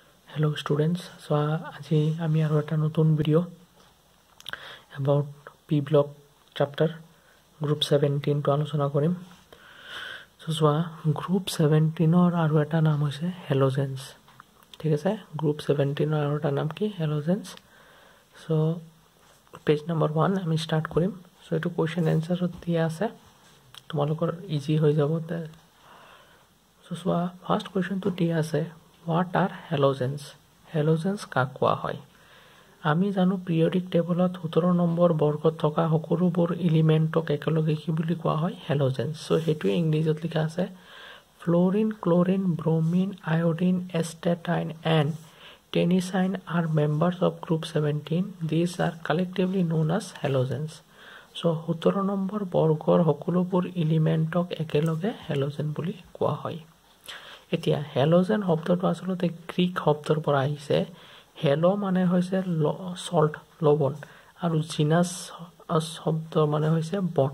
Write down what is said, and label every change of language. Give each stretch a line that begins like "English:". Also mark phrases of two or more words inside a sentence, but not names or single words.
Assamese: Hello students, so আজি আমি আৰু এটা নতুন ভিডিও
English: about P block chapter group 17
Assamese: টো আলোচনা কৰিম। so group 17 ৰ আৰু এটা নাম হৈছে halogens, ঠিক আছে। group 17 ৰ আৰু এটা নাম কি halogens। so
English: page number 1
Assamese: আমি স্টার্ট কৰিম। so এটো
English: question answer
Assamese: দিয়া আছে, তোমালোকৰ ইজি হৈ যাব। so
English: first question
Assamese: দিয়া আছে,
English: what are halogens?
Assamese: halogens কাক কোৱা হয়? আমি জানো
English: periodic table
Assamese: 17 নম্বৰ বৰ্গত থকা সকলোবোৰ এলিমেন্টক একেলগে কি বুলি কোৱা হয়?
English: halogens। সো
Assamese: হেতু ইংলিছত লিখা আছে
English: fluorine, chlorine, bromine, iodine, astatine and tennessine are members of group 17. These are collectively known as halogens.
Assamese: সো 17 নম্বৰ বৰ্গৰ সকলোবোৰ এলিমেন্টক একেলগে halogen বুলি কোৱা হয়। এতিয়া হেলোজেন শব্দটো আসলতে গ্ৰীক শব্দৰ পৰা আহিছে। হেলো মানে হৈছে সল্ট, লবণ, আৰু জিনাস শব্দ মানে হৈছে বন।